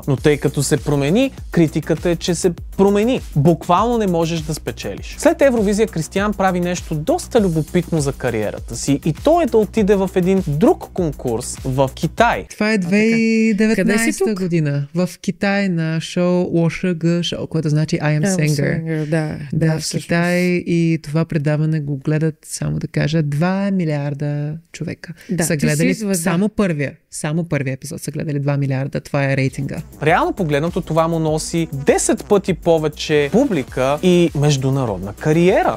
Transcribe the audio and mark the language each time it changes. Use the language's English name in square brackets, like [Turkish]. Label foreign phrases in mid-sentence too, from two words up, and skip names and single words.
[Bulgarian] Но тъй като се промени, критиката е, че се промени. Буквално не можеш да спечелиш. След Евровизия Кристиан прави нещо доста любопитно за кариерата си и то е да отиде в един друг конкурс в Китай. Това е 2019 година. В Китай на шоу Лоша шоу, което значи I am singer. Да, в Китай и това предаване го гледат, само да кажа, 2 милиарда човека. Да, са гледали само първия епизод са гледали 2 милиарда. Това е рейтинга. Реално погледнато това му носи 10 пъти повече публика и международна кариера.